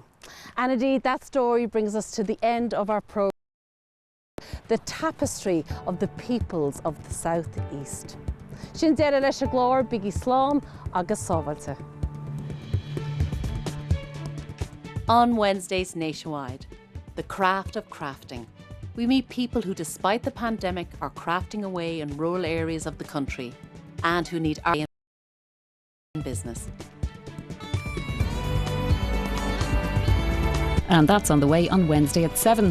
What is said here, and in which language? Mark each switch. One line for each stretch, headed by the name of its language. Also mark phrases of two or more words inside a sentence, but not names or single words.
English: And indeed, that story brings us to the end of our programme, the tapestry of the peoples of the South East.
Irish: Sin deire leis a glór bigí slán agus sábhailte.
English: On Wednesdays nationwide, the craft of crafting. We meet people who, despite the pandemic, are crafting away in rural areas of the country and who need our business. And that's on the way on Wednesday at 7.